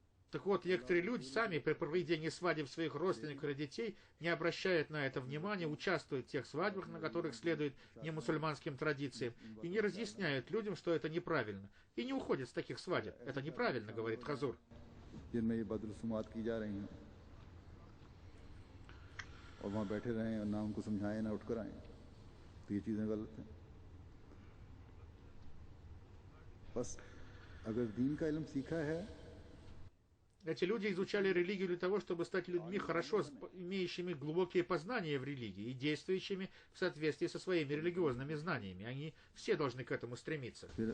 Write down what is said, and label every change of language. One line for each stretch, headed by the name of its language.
Russian: Так вот, некоторые люди сами при проведении свадеб своих родственников или детей не обращают на это внимания, участвуют в тех свадьбах, на которых следуют немусульманским традициям, и не разъясняют людям, что это неправильно, и не уходят с таких свадеб. Это неправильно, говорит Хазур.
Hindi: जिनमें ये बदरसूमात की जा रही हैं और वहाँ बैठे रहें और ना उनको समझाएं ना उठकर आएं, तो ये चीज़ें गलत हैं। बस अगर दीन का इल्म सीखा है।
Russian: Эти люди изучали религию для того, чтобы стать людьми, хорошо имеющими глубокие познания в религии и действующими в соответствии со своими религиозными знаниями. Они все должны к этому стремиться.